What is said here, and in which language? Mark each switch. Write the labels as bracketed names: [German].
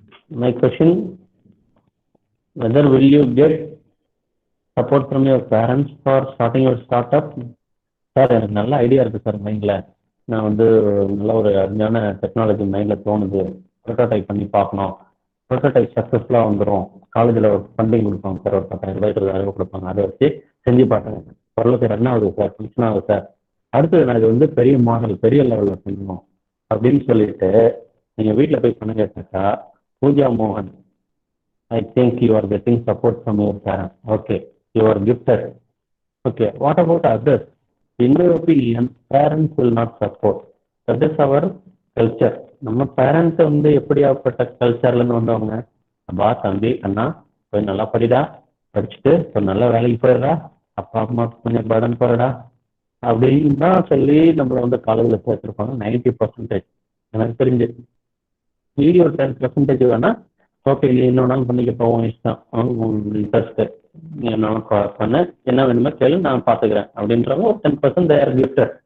[English] My question, whether will you get support from your parents for starting your startup? [Tamil] Sir, எனக்கு நல்ல idea இருக்கு sir மைண்ட்ல. நான் வந்து நல்ல ஒரு அருமையான டெக்னாலஜி மைண்ட்ல தோணுது. ப்ரோட்டோடைப் பண்ணி பார்க்கணும். ப்ரோட்டோடைப் சக்ஸஸ்ஃபுல்லாக வந்துடும். காலேஜில் ஒரு ஃபண்டிங் கொடுப்பாங்க சார், ஒரு 10,000 20,000 கொடுப்பாங்க. அதை வச்சு செஞ்சு பார்த்தேன். ஓரளவுக்கு ரன் ஆகுது சார், ஃபங்க்ஷன் ஆகுது சார். அடுத்தது நான் இது வந்து பெரிய மாடல், பெரிய லெவலில் செய்யணும் அப்படின்னு சொல்லிட்டு நீங்கள் வீட்டில் போய் பண்ண கேட்டாக்கா, பூஜா மோகன், [English] I think you are getting support from your parents. Okay, you are gifted. Okay, what about others? In my opinion, parents will not support. That is our culture. [Tamil] நம்ம பேரண்ட்ஸ் வந்து எப்படியாப்பட்ட கல்ச்சர்லேருந்து வந்தவங்க? அப்பா, தம்பி, அண்ணா, போய் நல்லா படிடா, படிச்சுட்டு இப்போ நல்ல வேலைக்கு போயிடுறா, அப்பா அம்மா கொஞ்சம் பர்டன் போயிடா அப்படின்னு தான் சொல்லி நம்மளை வந்து காலேஜில் சேர்த்துருப்பாங்க. 90% எனக்கு தெரிஞ்சு. மீதி ஒரு 10% வேணா ஓகே, நீ என்ன வேணாலும் பண்ணிக்க போவோம், இஷ்டம், இன்ட்ரெஸ்ட், நீ என்னாலும் பண்ண, என்ன வேணுமோ கேளு, நான் பார்த்துக்கிறேன் அப்படின்றவங்க ஒரு 10% [English] They're gifted.